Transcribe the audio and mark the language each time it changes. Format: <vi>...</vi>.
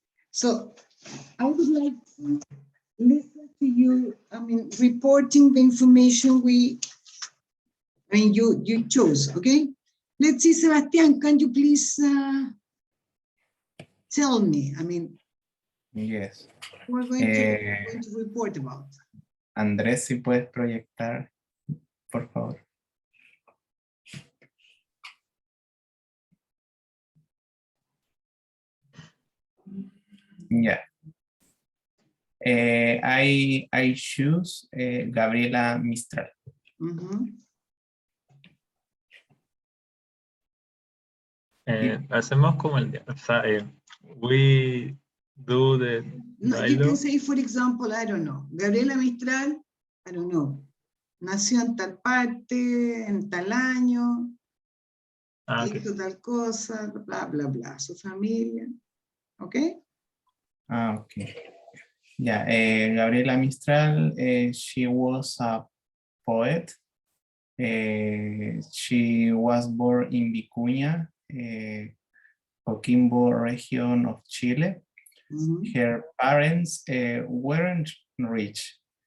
<en>So I would like to listen to you, I mean, reporting the information you chose, okay? Let's see, Sebastián, can you please tell me, I mean, Yes. we're going to report about.</en> <es>Andrés, si puedes proyectar, por favor.</es> <en>Yeah. I choose Gabriela Mistral. Mm-hmm.</en> <es>Hacemos como o sea,</es> <en>we do the No, you can say, for example, I don't know, Gabriela Mistral, I don't know,</en> <es>nació en tal parte, en tal año,</es> <en>okay.</en> <es>hizo tal cosa, bla, bla, bla, su familia, ¿ok?</es> <en>Okay. Yeah, Gabriela Mistral, she was a poet. She was born in Vicuña, Coquimbo region of Chile. Her parents weren't rich.</en>